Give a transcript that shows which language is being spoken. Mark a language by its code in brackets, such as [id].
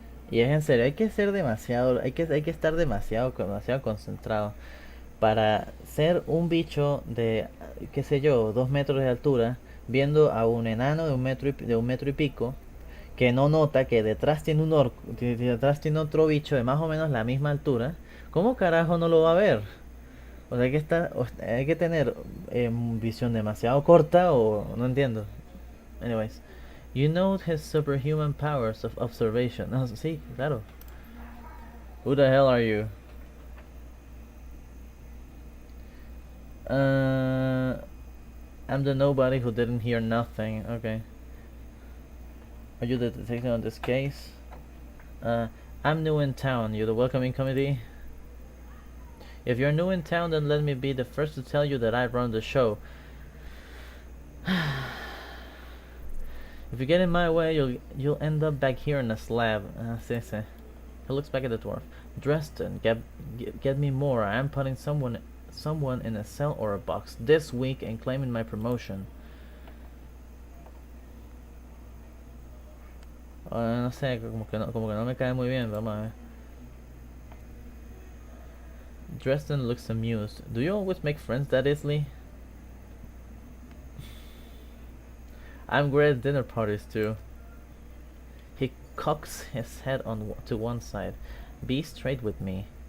[es] Y es en serio, hay que ser demasiado, hay que estar demasiado concentrado para ser un bicho de, qué sé yo, 2 metros de altura, viendo a un enano de un metro y pico, que no nota que detrás tiene detrás tiene otro bicho de más o menos la misma altura. ¿Cómo carajo no lo va a ver? O sea, hay que tener visión demasiado corta o no entiendo. [en] Anyways. You note his superhuman powers of observation. No, sí, claro. Who the hell are you? I'm the nobody who didn't hear nothing. Okay. Are you the detective on this case? I'm new in town. You the welcoming committee? If you're new in town, then let me be the first to tell you that I run the show. If you get in my way, you'll end up back here in a slab. Sí. He looks back at the dwarf. Dresden, get me more. I am putting someone in a cell or a box this week and claiming my promotion. [es] No sé, como que no me cae muy bien. Vamos a ver. [en] Dresden looks amused. Do you always make friends that easily? I'm great at dinner parties too. He cocks his head to one side. Be straight with me.